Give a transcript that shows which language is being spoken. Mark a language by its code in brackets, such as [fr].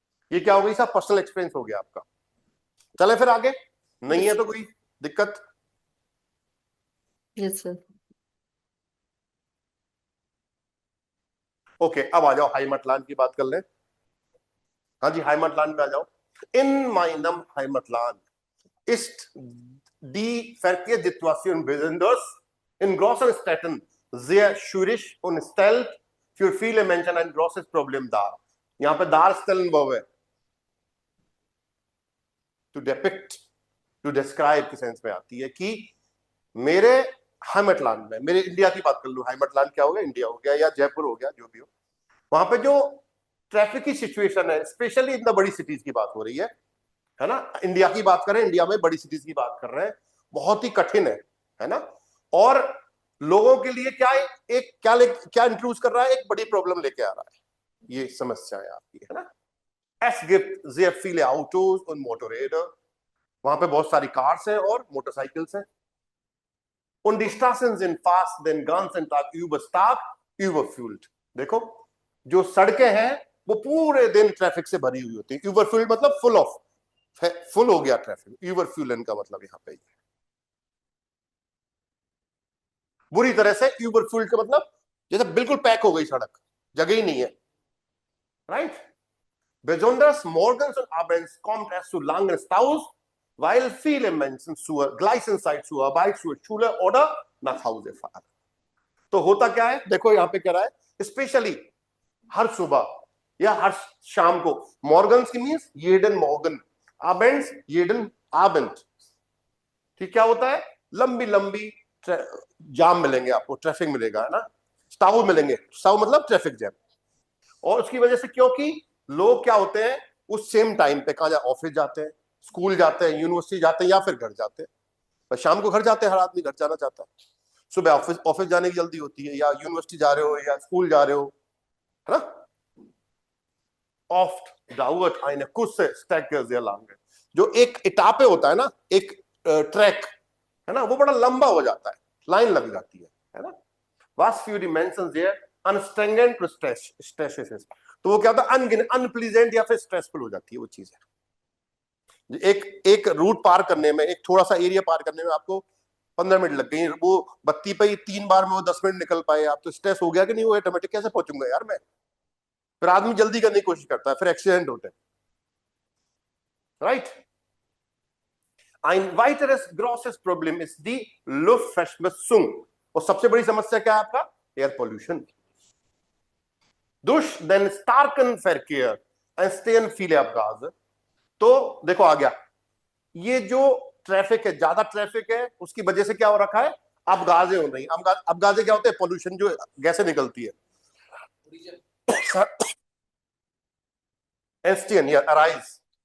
[hi] ये क्या हो गई साहब, पर्सनल एक्सपीरियंस हो गया आपका। चले फिर आगे, नहीं है तो कोई दिक्कत? [en] Yes sir. [hi] ओके, अब आ जाओ हाइमटलैंड की बात कर लें। हाँ जी, हाइमटलैंड में आ जाओ। [de] इन माइनम हाइमटलैंड ist die Verkehrssituation besonders in großen Städten sehr schwierig und stellt für viele Menschen ein großes Problem dar। [hi] यहां पे दार stellen verb है, to depict, to describe के सेंस में आती है कि मेरे हाइमटलैंड में, मेरे इंडिया की बात कर लूं, हाइमटलैंड क्या हो गया, इंडिया हो गया या जयपुर हो गया, जो भी हो, वहां पे जो ट्रैफिक की सिचुएशन है, स्पेशली इन द बड़ी सिटीज की बात हो रही है ना, इंडिया की बात करें, इंडिया में बड़ी सिटीज की बात कर रहे हैं, बहुत ही कठिन है ना। और लोगों के लिए क्या एक क्या इंट्रोड्यूस कर रहा है, एक बड़ी प्रॉब्लम लेके आ रहा है, ये समस्या है आपकी, है ना। [de] Es gibt sehr viele Autos und Motorräder, [hi] वहां पे बहुत सारी कार्स हैं और मोटरसाइकिल्स हैं। [de] Und die Straßen sind fast den ganzen Tag über stark überfüllt। [hi] देखो जो सड़कें हैं वो पूरे दिन ट्रैफिक से भरी हुई होती है। überfüllt मतलब फुल ऑफ, फुल हो गया ट्रैफिक, यूबरफ्यूलन का मतलब यहां पे बुरी तरह से, यूबरफ्यूल का मतलब जैसे बिल्कुल पैक हो गई सड़क, जगह ही नहीं है, right. [de] Besonders morgens und abends kommt es zu langen Staus, weil viele Menschen zur gleichen Zeit zur Arbeit, zur Schule oder nach Hause fahren। [hi] तो होता क्या है, देखो यहाँ पे कह रहा है स्पेशली हर सुबह या हर शाम को, मॉर्गन्स की मीन्स येडन मॉर्गन, आबेंड्स येडन आबेंड। ठीक, क्या होता है, लंबी लंबी जाम मिलेंगे आपको, ट्रैफिक मिलेगा, है ना, स्टाउ मिलेंगे, स्टाउ मतलब ट्रैफिक जैम। और उसकी वजह से क्योंकि लोग क्या होते हैं उस सेम टाइम पे कहा, ऑफिस जाते हैं, स्कूल जाते हैं, यूनिवर्सिटी जाते हैं या फिर घर जाते हैं। पर शाम को घर जाते हैं, हर आदमी घर जाना चाहता है, सुबह ऑफिस जाने की जल्दी होती है, या यूनिवर्सिटी जा रहे हो या स्कूल जा रहे हो, है ना। [de] Oft dauert eine kurze Strecke sehr lange। [hi] जो एक इटापे होता है ना, एक ट्रैक है ना, वो बड़ा लंबा हो जाता है, लाइन लग जाती है ना। [de] Was für die Menschen sehr anstrengend und stressig ist। [hi] तो वो क्या होता है, अनप्लीजेंट या फिर स्ट्रेसफुल हो जाती है वो चीजें। एक रूट पार करने में, एक थोड़ा सा एरिया पार करने में आपको 15 मिनट लग गई, वो बत्ती पे ही 3 बार में वो 10 मिनट निकल पाए आप, तो स्ट्रेस हो गया कि नहीं, वो ऑटोमेटिक कैसे पहुंचूंगा यार मैं। फिर आदमी जल्दी करने की कोशिश करता है, फिर एक्सीडेंट होते हैं, right. [de] Ein weiteres großes Problem ist die Luftverschmutzung। [hi] और सबसे बड़ी समस्या क्या है आपका, air pollution. [de] Durch den starken Verkehr entstehen viele Abgase। [hi] तो देखो आ गया, ये जो ट्रैफिक है, ज्यादा ट्रैफिक है, उसकी वजह से क्या हो रखा है, अबगाजे हो रही। अबगाजे क्या होते हैं, पोल्यूशन, जो गैसें निकलती है। एस्टियन या अराइज।